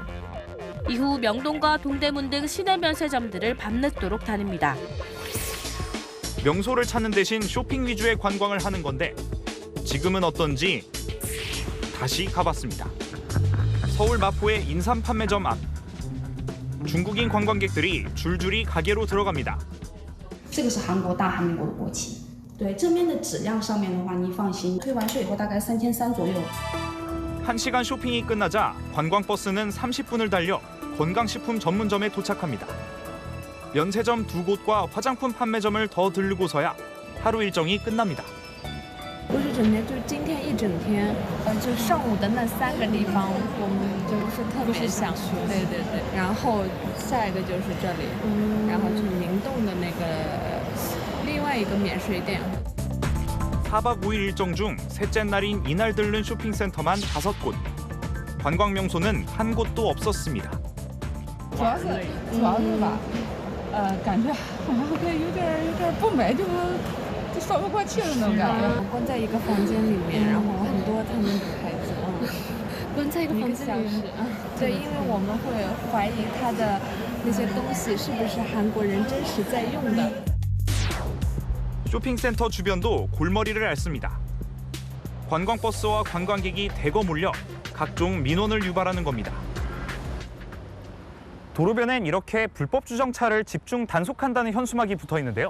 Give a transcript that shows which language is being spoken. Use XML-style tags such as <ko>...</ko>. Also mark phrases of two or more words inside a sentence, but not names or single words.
<ko>이후 명동과 동대문 등 시내 면세점들을 밤늦도록 다닙니다. 명소를 찾는 대신 쇼핑 위주의 관광을 하는 건데 지금은 어떤지 다시 가봤습니다. 서울 마포의 인삼 판매점 앞. 중국인 관광객들이 줄줄이 가게로 들어갑니다.</ko> <zh>这个是韩国大韩民国的国旗。对正面的质量上面的话，你放心，退完税以后大概3300左右。</zh> <ko>1시간 쇼핑이 끝나자 관광버스는 30분을 달려 건강식품 전문점에 도착합니다. 면세점 2곳과 화장품 판매점을 더 들르고서야 하루 일정이 끝납니다.</ko> <zh>不是整天，就是今天一整天，就上午的那3个地方，我们就是特别想去。对对对。然后下一个就是这里，然后是明洞的那个另外一个免税店。</zh> <ko>4박 5일 일정 중 셋째 날인 이날 들른 쇼핑센터만 5곳. 관광 명소는 한 곳도 없었습니다.</ko> <zh>主要是吧，感觉好像有点不美，就说不过去的那种感觉。关在一个房间里面，然后很多他们的牌子，关在一个房间里面。对，因为我们会怀疑他的那些东西是不是韩国人真实在用的。</zh> <ko>쇼핑센터 주변도 골머리를 앓습니다. 관광버스와 관광객이 대거 몰려 각종 민원을 유발하는 겁니다. 도로변엔 이렇게 불법 주정차를 집중 단속한다는 현수막이 붙어 있는데요.</ko>